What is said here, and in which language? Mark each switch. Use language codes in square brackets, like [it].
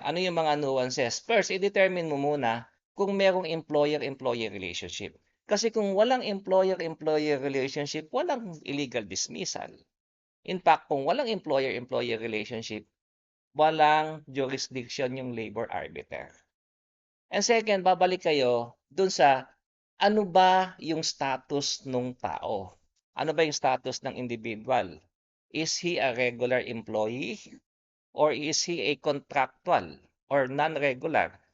[tl] Ano yung mga nuances? First, i-determine mo muna kung merong employer-employee relationship. Kasi kung walang employer-employee relationship, walang illegal dismissal. [en] In fact, [tl] kung walang employer-employee relationship, walang jurisdiction yung labor arbiter. [en] And second, [tl] babalik kayo dun sa ano ba yung status ng tao? Ano ba yung status ng individual? [en] Is he a regular employee or is he a contractual or non-regular?